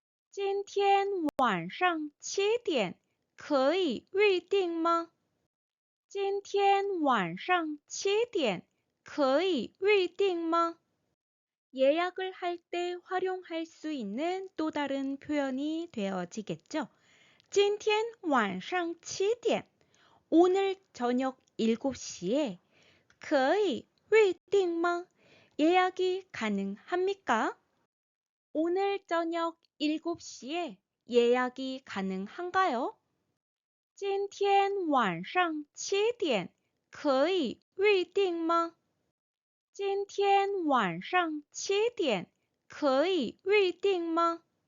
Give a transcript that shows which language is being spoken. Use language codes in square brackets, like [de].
[zh] 今天晚上7点可以预定吗？今天晚上7点可以预定吗？ [ko] 예약을 할 때 활용할 수 있는 또 다른 표현이 되어지겠죠. [zh] 今天晚上7点 [ko] 오늘 저녁 7시에 [zh] 可以预定吗? [ko] 예약이 가능합니까? 오늘 저녁 7시에 예약이 가능한가요? [zh] 今天晚上7点可以预定吗？今天晚上7点可以预定吗？